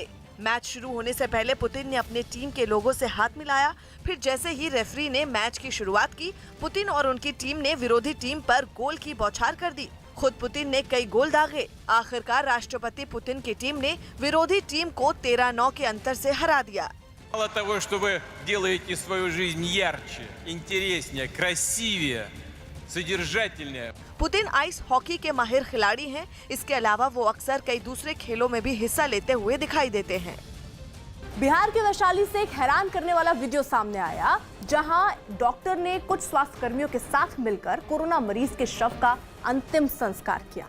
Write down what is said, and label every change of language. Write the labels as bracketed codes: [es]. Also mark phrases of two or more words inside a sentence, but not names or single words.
[hi] मैच शुरू होने से पहले पुतिन ने अपने टीम के लोगों से हाथ मिलाया। फिर जैसे ही रेफरी ने मैच की शुरुआत की, पुतिन और उनकी टीम ने विरोधी टीम पर गोल की बौछार कर दी। खुद पुतिन ने कई गोल दागे। आखिरकार राष्ट्रपति पुतिन की टीम ने विरोधी टीम को 13-9 के अंतर से हरा दिया। [ru] Мало того, что вы делаете свою жизнь ярче, интереснее, красивее, सодержательнее। [hi] पुतिन आइस हॉकी के माहिर खिलाड़ी हैं। इसके अलावा वो अक्सर कई दूसरे खेलों में भी हिस्सा लेते हुए दिखाई देते हैं। बिहार के वैशाली से एक हैरान करने वाला वीडियो सामने आया, जहां डॉक्टर ने कुछ स्वास्थ्य कर्मियों के साथ मिलकर कोरोना मरीज के शव का अंतिम संस्कार किया।